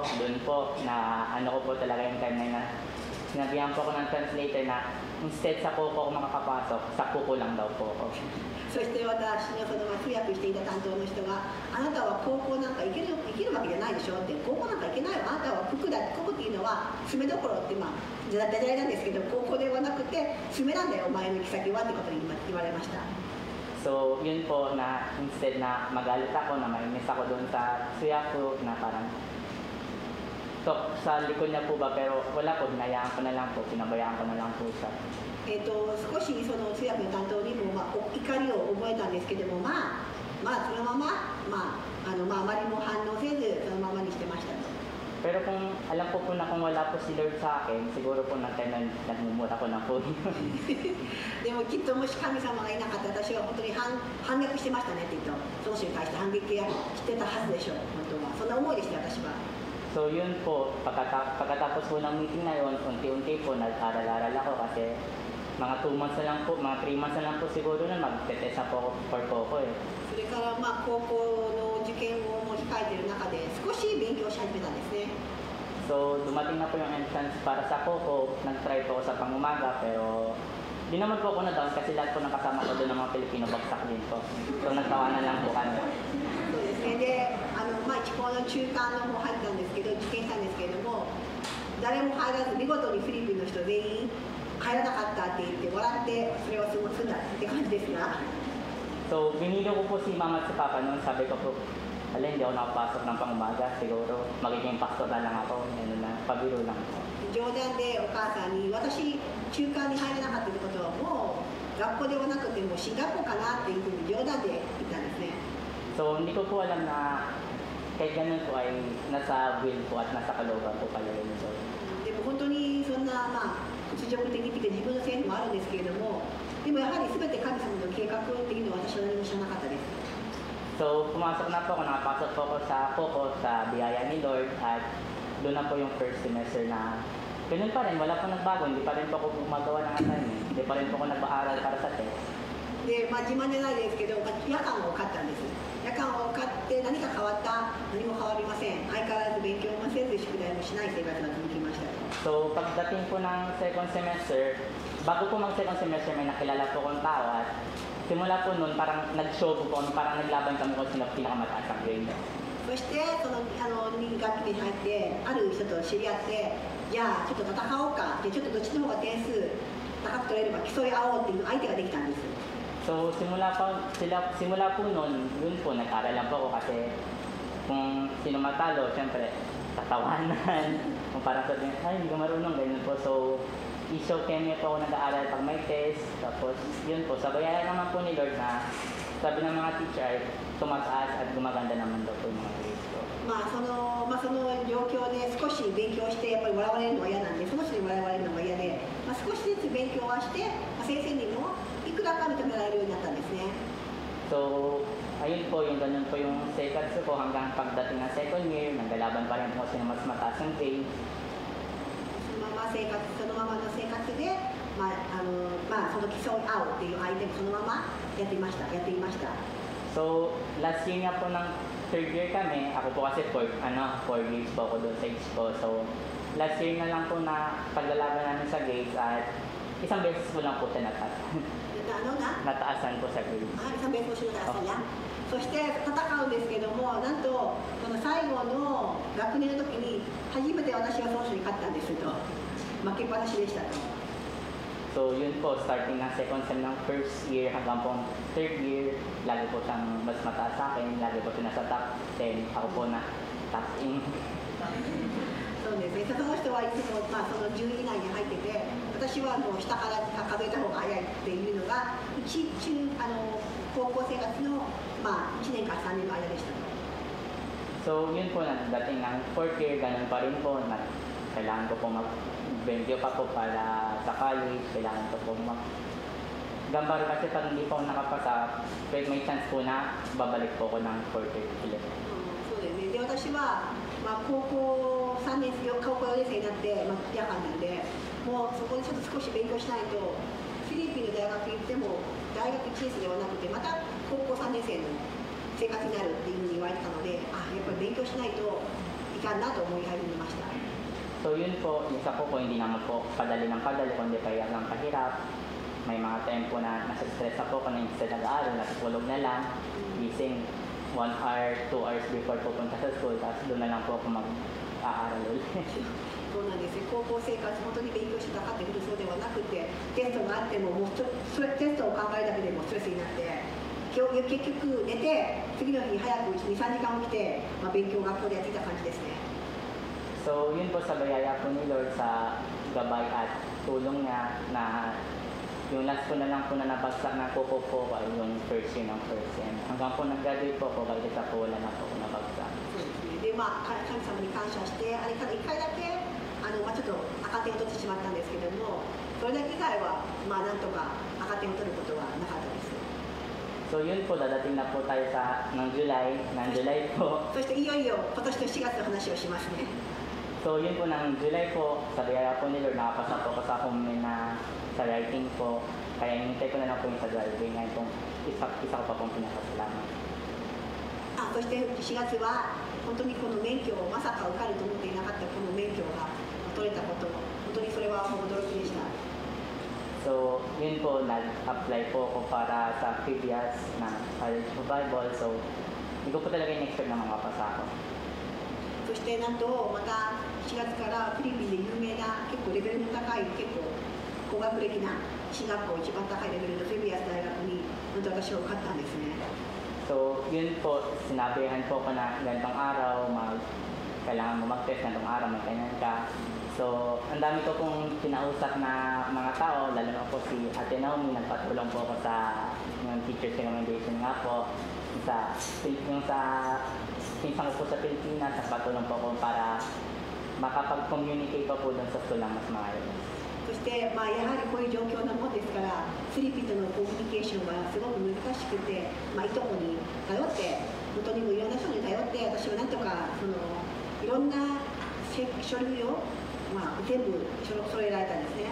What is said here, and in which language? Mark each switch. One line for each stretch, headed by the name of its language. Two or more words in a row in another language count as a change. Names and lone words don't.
Filipino: Doon po, na ano ko po talaga yung time na sinabihan po ako ng translator na instead sa Coco ako makakapasok, sa Coco lang daw po ako.
Japanese: そして私の通訳していた担当の人が、あなたは高校なんか行けるわけじゃないでしょって、高校なんか行けないわ、あなたは国だ、国っていうのは住めどころってダジャレなんですけど、高校ではなくて住めなんだよ、お前の行き先はってことに言われました。
Filipino: So, yun po na instead na magalit ako, na mainis ako doon sa suyaku na parang sa likod niya po ba, pero wala po, hinayaan ko na lang po, pinabayaan ko na lang po siya.
Japanese: 少しその通訳の担当にも、怒りを覚えたんですけども、そのまま、あまりも反応せずそのままにしてましたと。
Filipino: Pero kung alam ko po na kung wala po si Lord sa akin, siguro po na time na nagmumura ko na po.
Japanese: でもきっともし神様がいなかったら私は本当に反逆してましたねって言うと、その人に対して反撃してたはずでしょう、本当は。そんな思いでした私は。
Filipino: So yun po, pagkatapos po ng meeting na yun, unti-unti po nag-aral-aral ako kasi mga 2 months na lang po, mga 3 months na lang po siguro na mag-test na po for Coco eh.
Japanese: それから高校の受験をもう控えている中で少し勉強し始めたんですね。
Filipino: So dumating na po yung entrance para sa Coco, nag-try po ako sa pangumaga pero di naman po ako na-down kasi lahat po nakasama ko doon ng mga Pilipino bagsak din po. So nagtawanan lang po kami.
Japanese: そうですね。で、一高の中間の方入ったんですけど、受験したんですけれども、誰も入らず見事にフィリピンの人全員入らなかったって言って笑ってそれを過ごすんだって感じですが。
Filipino: So binilo ko po si Mama at si Papa noon, sabi ko po, hindi ako nakapasok ng pangumaga, siguro magiging pastor na lang ako, pabiro lang po.
Japanese: 冗談でお母さんに私中間に入れなかったってことはもう学校ではなくても進学校かなっていうふうに冗談で言ったんですね。
Filipino: So hindi ko po alam na kahit ganun po ay nasa will po at nasa kalooban po pala yun. So,
Japanese: でも本当にそんな屈辱的っていうか自分のせいもあるんですけれども、でもやはり全て神様の計画っていうのは私は何も知らなかったです。
Filipino: So pumasok na po ako, nakapasok po ako sa Coco, sa biyaya ni Lord at doon na po yung
English: first semester
Filipino: na ganun pa rin, wala po nagbago, hindi pa rin po ako gumagawa ng assignment, hindi pa rin po ako nag-aaral para sa test.
Japanese: で、自慢じゃないですけど、夜間を受かったんです。夜間を受かって何か変わった？何も変わりません。相変わらず勉強もせず宿題もしない生活が続きました。
Filipino: So pagdating po ng
English: second semester,
Filipino: bago po mag-
English: second semester
Filipino: may nakilala po akong tao at simula po noon parang nag-show po, parang naglaban kami kung sino pinakamataas ang grade.
Japanese: そそしてその2学期に入ってある人と知り合って、じゃあちょっと戦おうかで、ちょっとどっちの方が点数高く取れるか競い合おうっていう相手ができたんです。
Filipino: So simula po noon, yun po nag-aral lang po ako kasi kung sino matalo, syempre tatawanan. Kung parang sabihin, ay hindi ka marunong, ganyan po. So i-show kanya po ako nag-aaral pag may test. Tapos yun po, sabayan naman po ni Lord na sabi ng mga teacher ay tumataas at gumaganda naman daw po yung mga grades ko.
Japanese: その状況で少し勉強してやっぱり笑われるのは嫌なんで、その人に笑われるのが嫌で、少しずつ勉強はして、先生にもいくらか認められるようになったんですね。
Filipino: So ayun po, yung ganun po yung second ko hanggang pagdating ng
English: second year,
Filipino: naglalaban pa rin po kasi ng mas mataas ng grade.
Japanese: そのままの生活で、その競い合うっていう相手もそのままやっていました。
Filipino: So
English: last year
Filipino: nga po ng
English: third year
Filipino: kami, ako po kasi 4 years po ako doon sa age ko. So
English: last year
Filipino: na lang po na paglalaban namin sa grades at isang beses ko lang po siya nataasan po sa grades. isang beses ko siya nataasan yan.
Japanese: そして戦うんですけども、なんとこの最後の学年の時に初めて私がその人に勝ったんですと。負けっぱなしでしたと。
Filipino: So yun po, starting ng
English: second sem
Filipino: ng
English: first year
Filipino: hanggang po
English: third year,
Filipino: lagi po siyang mas mataas sa akin, lagi po siya nasa
English: top 10,
Filipino: ako po na
English: top 10.
Japanese: そうですね、その人はいつも、その10位以内に入ってて、私はもう下から数えた方が早いっていうのが高校生活の、1年から3年の間でした。
Filipino: So yun po, dating ng
English: fourth year,
Filipino: ganun pa rin po, kailangan ko po mag-video pa po para sa college, kailangan ko po gambar kasi pag hindi po ako nakapasa, may chance po na babalik po ako ng
English: fourth year
Filipino: ulit.
Japanese: そうですね。で、私は、高校4年生になって、夜間なんで、もうそこでちょっと少し勉強しないと、フィリピンの大学行っても、大学1年生ではなくて、また高校3年生の生活になるっていうふうに言われてたので、やっぱり勉強しないといかんなと思い始めました。
Filipino: So yun po, isa po hindi naman po padali ng padali, kundi kaya lang pahirap. May mga tempo na nasa-stress ako kung hindi sa nag-aaral, natutulog na lang, gising 1 hour,
English: 2 hours before
Filipino: pupunta sa school, tapos doon na lang po ako mag-aaral ulit.
Japanese: そうなんですよ。高校生活、本当に勉強してたかっていうとそうではなくて、テストがあっても、もうテストを考えるだけでもストレスになって、結局寝て、次の日に早く2、3時間起きて、勉強を学校でやっていた感じですね。
Filipino: So yun po sa bayaya po ni Lord sa gabay at tulong niya na yung last ko na lang po na nabagsak na kuko po ay yung
English: first year
Filipino: ng
English: first sem.
Filipino: Hanggang po nag-graduate po ako, kahit isa po wala na po ako nabagsak.
Japanese: で、神様に感謝して、あれから1回だけちょっと赤点を取ってしまったんですけども、それだけ以外は、なんとか赤点を取ることはなかったです。
Filipino: So yun po, dadating na po tayo ng July po.
Japanese: そしていよいよ今年の4月の話をしますね。
Filipino: So yun po, ng July po, sa biyaya po ni Lord, nakapasa po ko sa comment na sa writing po. Kaya hinintay ko na lang po yung sa driving. Ngayon pong isa ko pa pong pinakasalamat.
Japanese: そして4月は本当にこの免許をまさか受かると思っていなかったこの免許が取れたこと、本当にそれは驚きでした。
Filipino: So yun po, nag-apply po ako para sa previous na College of Bible. So hindi ko po talaga in-expect na makapasa ako.
Japanese: そしてなんとまた4月からフィリピンで有名な結構レベルの高い結構高学歴な進学校一番高いレベルのフェビアス大学になんと私は受かったんですね。
Filipino: So yun po, sinabihan po ko na ganitong araw, kailangan mo mag-test, ganitong araw, may ganyan ka. So ang dami ko pong kinausap na mga tao, lalo na po si Ate Naomi, nagpatulong po ako sa yung
English: teacher's recommendation
Filipino: nga po. Yung sa pinsan ko po sa Pilipinas, nagpatulong po ako para makapag-communicate pa po doon sa school ng mas maayos.
Japanese: そして、やはりこういう状況なものですから、フィリピンとのコミュニケーションはすごく難しくて、いとこに頼って、本当にもういろんな人に頼って、私はなんとかいろんな書類を、全部揃えられたんですね。